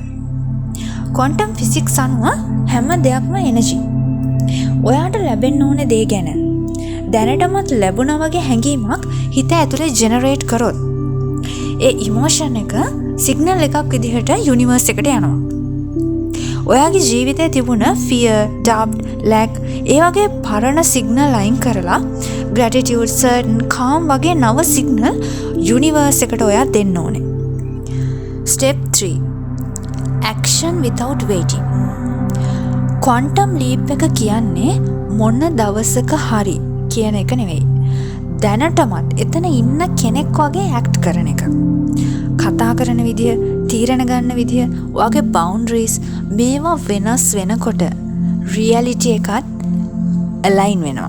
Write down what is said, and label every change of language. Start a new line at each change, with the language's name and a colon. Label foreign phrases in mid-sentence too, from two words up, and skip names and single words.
English: quantum physics
Sinhala: අනුව හැම දෙයක්ම එනර්ජි. ඔයාට ලැබෙන්න ඕන දේ ගැන දැනටමත් ලැබුණා වගේ හැඟීමක් හිත ඇතුලේ ජෙනරේට් කරොත් ඒ ඉමෝෂන් එක සිග්නල් එකක් විදිහට යුනිවර්ස් එකට යනවා. ඔයාගේ ජීවිතේ තිබුණ
English: fear, doubt, lack
Sinhala: ඒ වගේ පරණ සිග්නල් අයින් කරලා
English: gratitude, certain, calm
Sinhala: වගේ නව සිග්නල් යුනිවර්ස් එකට ඔයා දෙන්න ඕනේ.
English: Step 3. Action without waiting. quantum leap
Sinhala: එක කියන්නේ මොන දවසක හරි කියන එක නෙවෙයි. දැනටමත් එතන ඉන්න කෙනෙක් වගේ ඇක්ට් කරන එක. කතා කරන විදිය, තීරණ ගන්න විදිය, ඔයාගේ බවුන්ඩරිස් මේවා වෙනස් වෙනකොට රියැලිටි එකත් අලයින් වෙනවා.